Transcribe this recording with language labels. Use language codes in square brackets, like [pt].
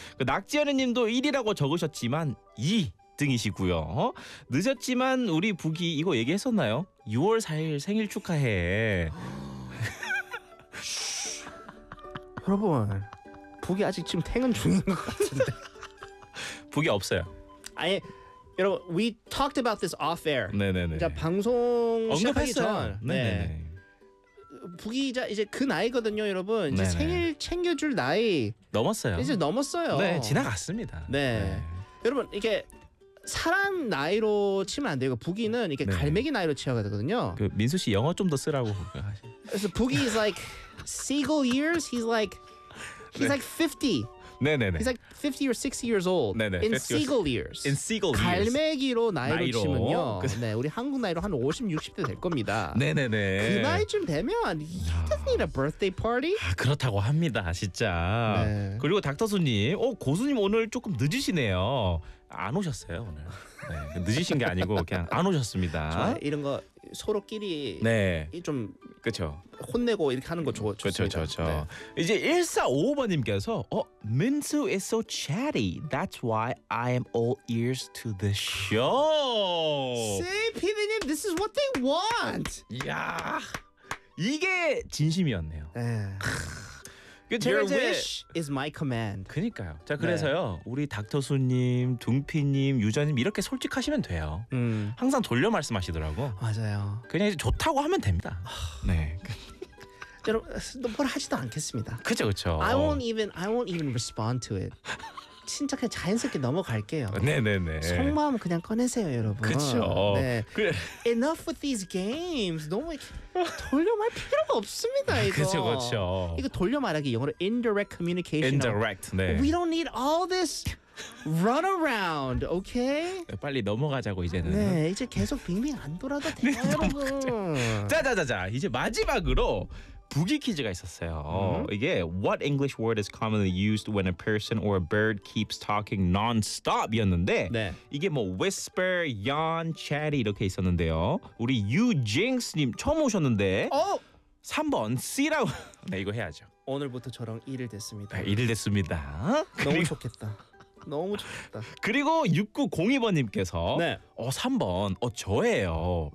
[ko] 그 낙지연애님도 1위라고 적으셨지만 2등이시고요. 늦었지만 우리 북이 이거 얘기했었나요? 6월 4일 생일 축하해. 여러분 북이 아직 지금 탱은 중인 것 같은데. 북이 없어요. 아니 여러분, [en] we talked about this off air. [ko] 네네네. 자 방송 언급하기 전, 네. 북이 이제 그 나이거든요, 여러분. 이제 생일 챙겨줄 나이 넘었어요. 이제 넘었어요. 네, 지나갔습니다. 네. 네. 여러분, 이게 사람 나이로 치면 안 되고 북이는 이게 갈매기 나이로 치어야 되거든요. 그 민수 씨 영어 좀 더 쓰라고. [en] 그래서 북이 is like seagull years. He's like 50. [ko] 네네네. [en] He's like 50 or 60 years old. [ko] 네네. [en] In seagull years. In seagull years. [ko] 갈매기로 나이로 치면요. 네, 우리 한국 나이로 한 50, 60대 될 겁니다. 네네네. 그 나이쯤 되면 [en] he doesn't need a birthday party. [ko] 아, 그렇다고 합니다, 진짜. 네. 그리고 닥터수님, 고수님 오늘 조금 늦으시네요. 안 오셨어요 오늘. 네, 늦으신 게 아니고 그냥 안 오셨습니다. 좋아요. 이런 거 서로끼리 네. 좀 그렇죠. 혼내고 이렇게 하는 거 좋습니다. 그렇죠. 네. 이제 1455번님께서 민수 [en] is so chatty. That's why I am all ears to the show. See, PD님, this is what they want. [ko] 이야, 이게 진심이었네요. [en] 네. Your wish is my command. [ko] 그러니까요. 자 그래서요, 네. 우리 닥터수님, 둥피님, 유자님 이렇게 솔직하시면 돼요. 항상 돌려 말씀하시더라고. 맞아요. 그냥 이제 좋다고 하면 됩니다. 네. 여러분, 너 뭘 하지도 않겠습니다. 그렇죠. [en] I won't even respond to it. [ko] 진짜 그냥 자연스럽게 넘어갈게요. 네네네. 속마음 그냥 꺼내세요, 여러분. 그렇죠. [en] 네. 그래. Enough with these games. [ko] 너무 돌려 말 필요가 없습니다, 이거. 그렇죠. 이거 돌려 말하기 영어로 [en] indirect communication. Indirect. 네. We don't need all this run around, okay? [ko] 빨리 넘어가자고 이제는. 네, 이제 계속 빙빙 안 돌아도 돼요, 네, 여러분. 자, 이제 마지막으로. 부기 퀴즈가 있었어요. [en] 이게 What English word is commonly used when a person or a bird keeps talking non-stop? [ko] 이었는데 네. 이게 뭐 whisper, yawn, chatty 이렇게 있었는데요. 우리 유징스님 처음 오셨는데 3번 C라고 네 이거 해야죠. 오늘부터 저랑 1을 됐습니다. 1을 됐습니다. 너무 좋겠다. 너무 좋겠다. 그리고 6902번님께서 네. 3번 저예요.